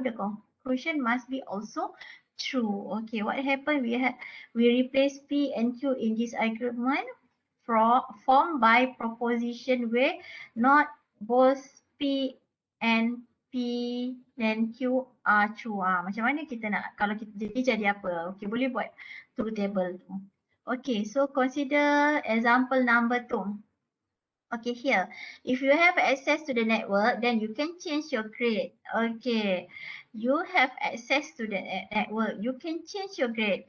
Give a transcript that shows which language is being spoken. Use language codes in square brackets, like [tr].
[en] The conclusion must be also true. Okay, what happened? We replace P and Q in this argument formed by proposition where not both P and P dan Q are true. [ms] Macam mana kita nak, kalau kita jadi apa? Okay, boleh buat truth table tu. [en] Okay, so consider example number 2. Okay, here. If you have access to the network, then you can change your grade. Okay. You have access to the network. You can change your grade.